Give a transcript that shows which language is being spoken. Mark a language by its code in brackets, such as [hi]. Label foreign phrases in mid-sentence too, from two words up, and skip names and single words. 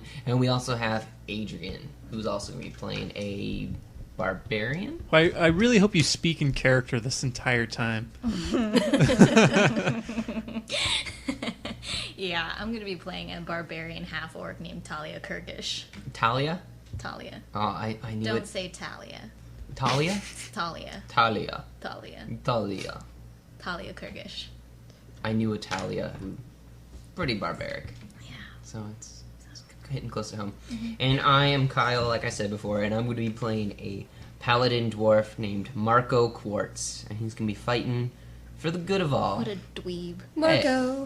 [en] And we also have Adrian, who's also going to be playing a barbarian. I really hope you speak in character this entire time. Yeah, I'm gonna be playing a barbarian half-orc named Talia Kirkish. Talia? Talia. Oh, I knew Don't it. say Talia. Talia? It's Talia. Talia. Talia. Talia. Talia Kirkish. I knew a Talia who pretty barbaric. Yeah. So it's hitting close to home. And I am Kyle, like I said before, and I'm going to be playing a paladin dwarf named Marco Quartz. And he's going to be fighting for the good of all. What a dweeb. Marco.